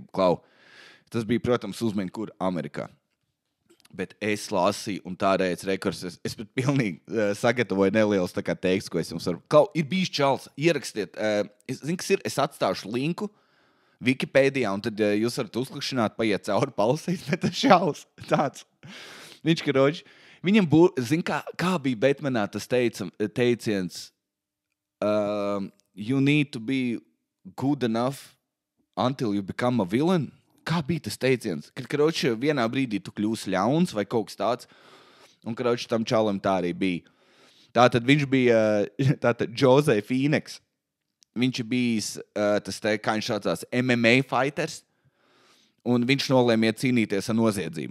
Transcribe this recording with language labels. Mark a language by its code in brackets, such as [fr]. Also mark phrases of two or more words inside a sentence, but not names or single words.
[lv] Klau, tas bija, protams, uzmini, kur Amerikā. Bet es lasīju, un tādēļ es pat pilnīgi sagatavoju nelielus tā kā tekstu, ko es jums varu. Klau, ir bijis čals, ierakstiet. Es zinu, kas ir, es atstāšu linku Wikipēdijā, un tad jūs varat uzklikšķināt, paiet cauri palasīt, bet tas čals tāds. Viņš, karoči, viņam zin, kā bija Batmanā tas teiciens, [en] you need to be good enough until you become a villain. [lv] Kā bija tas teiciens? Kad, karoči, vienā brīdī tu kļūsi ļauns vai kaut kas tāds, un, karoči, tam čalam tā arī bija. Tātad viņš bija, Jose Phoenix. Viņš ir bijis, kā viņš saucās, [en] MMA fighters, [lv] un viņš nolēma iet cīnīties ar noziedzību.